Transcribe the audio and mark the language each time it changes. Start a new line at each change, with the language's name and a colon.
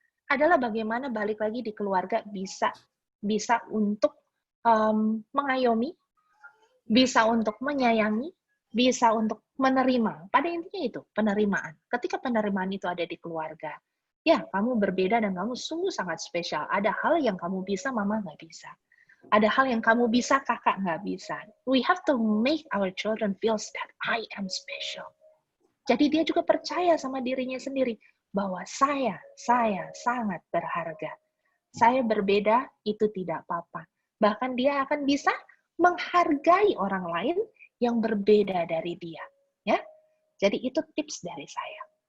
Indonesian: Adalah bagaimana balik lagi di keluarga bisa untuk mengayomi, bisa untuk menyayangi, bisa untuk menerima. Pada intinya itu, penerimaan. Ketika penerimaan itu ada di keluarga, ya, kamu berbeda dan kamu sungguh sangat spesial. Ada hal yang kamu bisa, mama nggak bisa. Ada hal yang kamu bisa, kakak nggak bisa.
English: We have to make our children feel that I am special.
Indonesian: Jadi dia juga percaya sama dirinya sendiri, bahwa saya sangat berharga. Saya berbeda, itu tidak apa-apa. Bahkan dia akan bisa menghargai orang lain yang berbeda dari dia. Ya, jadi itu tips dari saya.